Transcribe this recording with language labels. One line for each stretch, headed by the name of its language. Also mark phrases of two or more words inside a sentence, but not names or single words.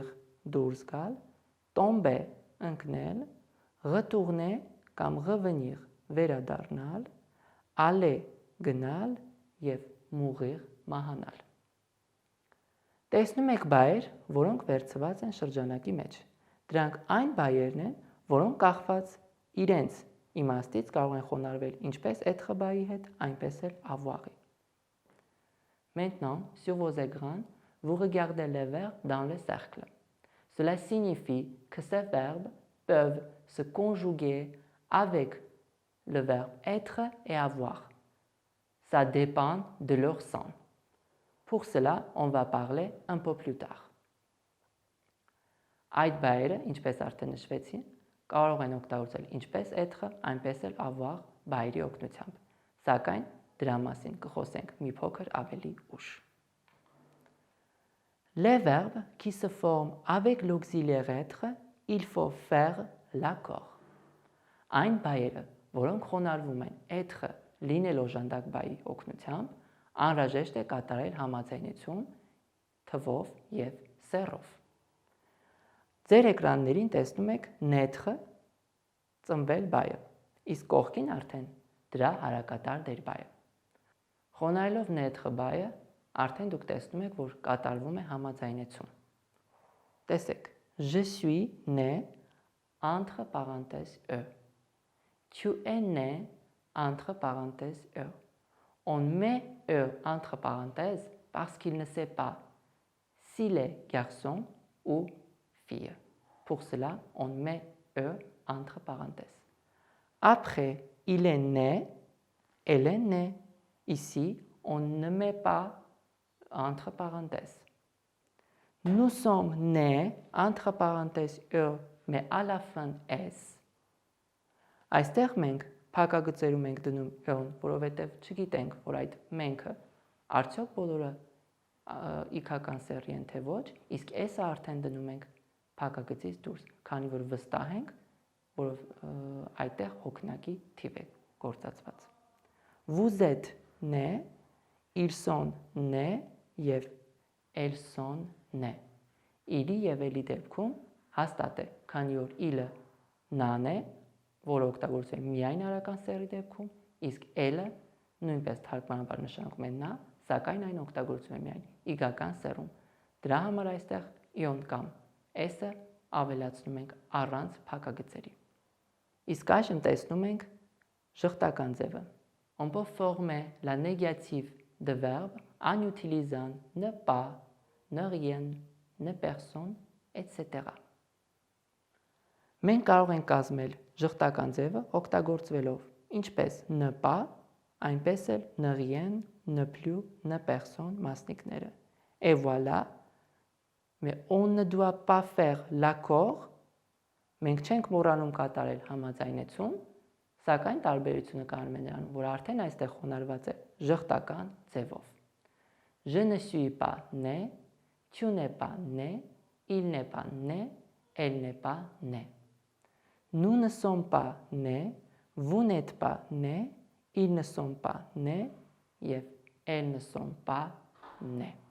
Armenian: դուրս գալ, tomber ընկնել, retourner կամ revenir վերադառնալ, aller գնալ եւ mourir մահանալ։ Տեսնում եք բայեր, որոնք վերցված են շրջանակի մեջ։ Դրանք այն բայերն են, որոնք կախված իրենց իմաստից կարող են խոնարհվել ինչպես être բայի հետ, այնպես էլ avoir-ի։
French: Maintenant, sur vos écrans, vous regardez les verbes dans le cercle. Cela signifie que ces verbes peuvent se conjuguer avec le verbe être et avoir. Ça dépend de leur sens. Pour cela, on va parler un peu plus tard.
Armenian: Այդ բայերը, ինչպես արդեն նշվեցի, կարող են օգտագործել ինչպես être, այնպես էլ avoir բայերի օգնությամբ։ Սակայն դրա մասին կխոսենք մի փոքր ավելի ուշ։
French: Les verbes qui se forment avec l'auxiliaire être, il faut faire l'accord.
Armenian: Այն բայերը, որոնք խոնարհվում են être լինել օժանդակ բայի օգնությամբ, անհրաժեշտ է կատարել համաձայնություն թվով եւ սեռով։ Ձեր էկրաններին տեսնում եք naître ծնվել բայը, իսկ կողքին արդեն դրա հարակատար դերբայը։ Խոնարհելով նեթխ բայը արդեն դուք տեսնում եք, որ կատարվում է համաձայնեցում։ Տեսեք,
French: je suis né entre parenthèses e. Tu es né entre parenthèses e. On met e entre parenthèses parce qu'il ne sait pas s'il est garçon ou fille. Pour cela, on met e entre parenthèses. Après, il est né, elle est née. Ici, on ne met pas entre parenthèses. Nous sommes nés entre parenthèses e, mais à la fin s.
Armenian: Այստեղ մենք փակագծերում ենք դնում e-ն, որովհետև չգիտենք, որ այդ մենքը արդյոք բոլորը իքական սեռի են թե ոչ, իսկ s-ը արդեն դնում ենք փակագծից դուրս, քանի որ վստահ ենք, որ այդտեղ հոգնակի թիվ է գործածված։
French: Vous êtes né, ils sont nés
Armenian: եւ
French: elles sont nées։
Armenian: Իլի եւ էլի դեպքում հաստատ է, քանի որ իլը նան է, որը օգտագործվում է միայն արական սեռի դեպքում, իսկ էլը նույնպես թարգմանաբար նշանակում է նա, սակայն այն օգտագործվում է միայն իգական սեռում։ Դրա համար այստեղ իոն կամ s-ը ավելացնում ենք առանց փակագծերի։ Իսկ այժմ տեսնում ենք շղթական ձևը։
French: On peut former la négative de verbe en utilisant ne pas, ne rien, ne personne, etc.
Armenian: Մենք կարող ենք կազմել շղթական ձևը օգտագործելով ինչպես
French: ne pas,
Armenian: այնպես էլ
French: ne rien, ne plus, ne personne մասնիկները։ Et voilà, mais on ne doit pas faire l'accord,
Armenian: մենք չենք մոռանում կատարել համաձայնեցում, սակայն տարբերությունը կանում է նրանում, որ արդեն այստեղ խոնարհված է շղթական ձևով։
French: Je ne suis pas né, tu n'es pas né, il n'est pas né, elle n'est pas née. Nous ne sommes pas nés, vous n'êtes pas nés, ils ne sont pas nés, et elles ne sont pas nées.